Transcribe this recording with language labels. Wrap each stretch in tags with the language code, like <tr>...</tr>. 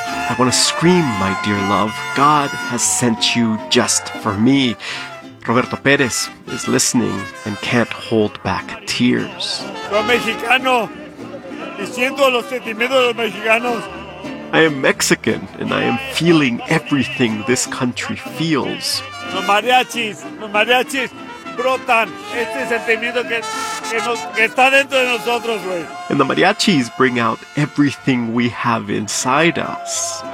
<en>I want to scream, my dear love. God has sent you just for me. Roberto Perez is listening and can't hold back tears.</en> <es>Los Mexicanos, diciendo los sentimientos de los Mexicanos.</es> <en>I am Mexican, and I am feeling everything this country feels.</en> <es>Los mariachis brotan este sentimiento que está dentro de nosotros, güey.</es> <en>And the mariachis bring out everything we have inside us.</en>